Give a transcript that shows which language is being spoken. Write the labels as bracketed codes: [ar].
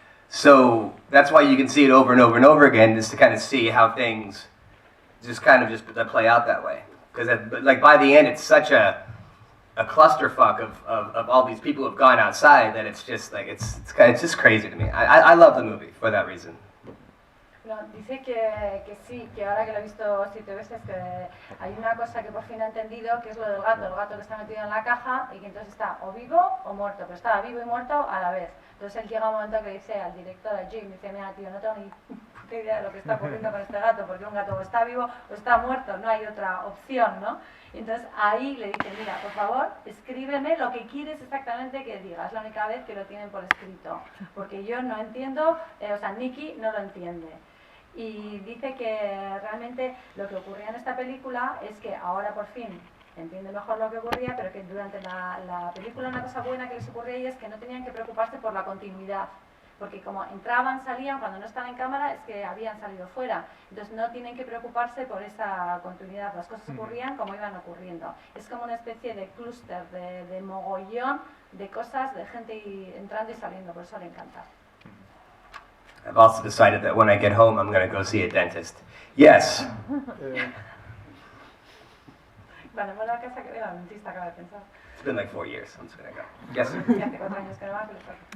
[en] So that's why you can see it over and over and over again, just to kind of see how things just play out that way. Because by the end, it's such a clusterfuck of all these people who have gone outside that it's just like it's just crazy to me. I love the movie for that reason. [es] No, dice que sí, que ahora que lo he visto 7 veces, que hay una cosa que por fin ha entendido, que es lo del gato, el gato que está metido en la caja y que entonces está o vivo o muerto, pero está vivo y muerto a la vez. Entonces él llega a un momento que dice al director, a Jim, dice, mira tío, no tengo ni puta idea de lo que está ocurriendo con este gato, porque un gato o está vivo o está muerto, no hay otra opción, ¿no? Y entonces ahí le dice, mira, por favor, escríbeme lo que quieres exactamente que diga, es la única vez que lo tienen por escrito, porque yo no entiendo, o sea, Nicky no lo entiende. Y dice que realmente lo que ocurría en esta película es que ahora por fin entiende mejor lo que ocurría, pero que durante la película una cosa buena que les ocurría y es que no tenían que preocuparse por la continuidad, porque como entraban, salían, cuando no estaban en cámara es que habían salido fuera, entonces no tienen que preocuparse por esa continuidad, las cosas ocurrían como iban ocurriendo. Es como una especie de clúster, de mogollón de cosas, de gente entrando y saliendo, por eso le encanta. [en] I've also decided that when I get home, I'm going to go see a dentist. Yes. [es] Cuando vuelva a casa que vea al dentista, acaba de pensar. [en] It's been like 4 years. I'm just going to go. Yes, sir. [es] Y hace 4 años que no va, pero está.